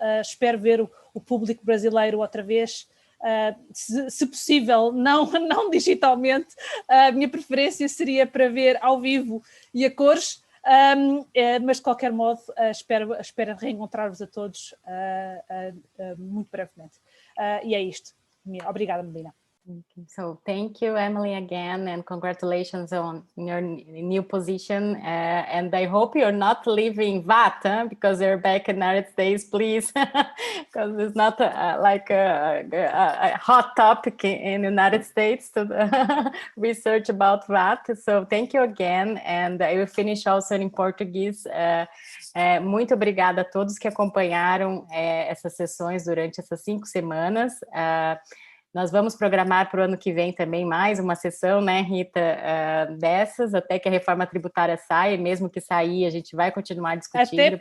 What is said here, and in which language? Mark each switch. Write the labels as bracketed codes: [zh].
[pt] Espero ver o público brasileiro outra vez, se possível, não digitalmente. A minha preferência seria para ver ao vivo e a cores, mas de qualquer modo espero reencontrar-vos a todos muito brevemente. E é isto. Obrigada, Melina. [en] So thank you, Emily, again, and congratulations on your new position. And I hope you're not leaving VAT, because you're back in the United States, please, because it's not like a hot topic in the United States to research about VAT. So thank you again, and I will finish also in Portuguese. [pt] Muito obrigada a todos que acompanharam essas sessões durante essas 5 semanas. Nós vamos programar para o ano que vem também mais uma sessão, né, Rita, dessas, até que a reforma tributária saia, mesmo que sair, a gente vai continuar discutindo.